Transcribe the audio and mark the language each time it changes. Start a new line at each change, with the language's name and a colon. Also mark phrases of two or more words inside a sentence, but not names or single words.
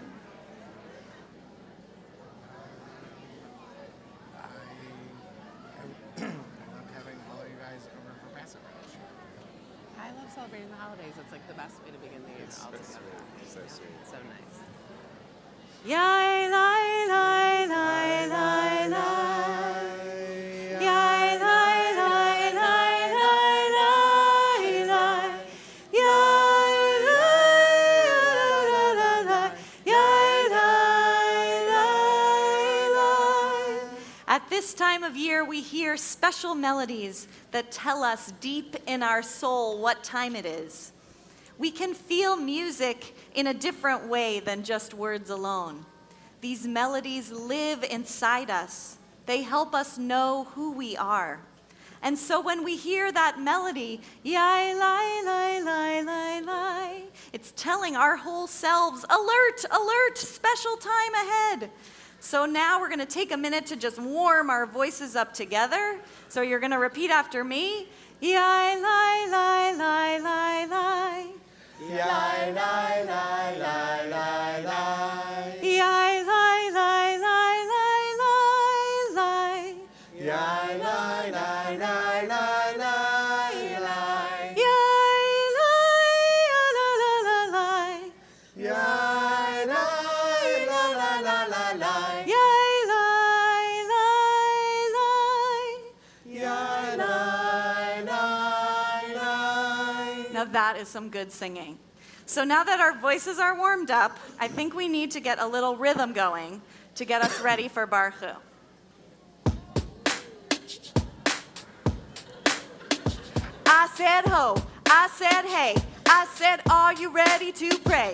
English: I love having all of you guys over for Passover this year. I love celebrating the holidays. It's like the best way to begin the year It's altogether. sweet. So sweet. So nice. Yai lai lai lai lai lai. Yai lai lai lai lai lai lai. Yai lai lai lai. Yai lai lai. At this time of year, we hear special melodies that tell us deep in our soul what time it is. We can feel music in a different way than just words alone. These melodies live inside us. They help us know who we are. And so when we hear that melody, yai lai lai lai lai lai, it's telling our whole selves, alert, alert, special time ahead. So now we're going to take a minute to just warm our voices up together. So you're going to repeat after me. Yai lai lai lai lai lai. Yai, lai, lai, lai, lai, lai. Yai lai lai lai lai lai lai. Yai, lai, lai, lai, lai, lai, lai. Yai lai la la la lai. Yai, lai, la, la, la, la, lai. Yai lai lai lai. Yai, lai, lai, lai. Now that is some good singing. So now that our voices are warmed up, I think we need to get a little rhythm going to get us ready for Baruch Hu. I said ho, I said hey, I said are you ready to pray?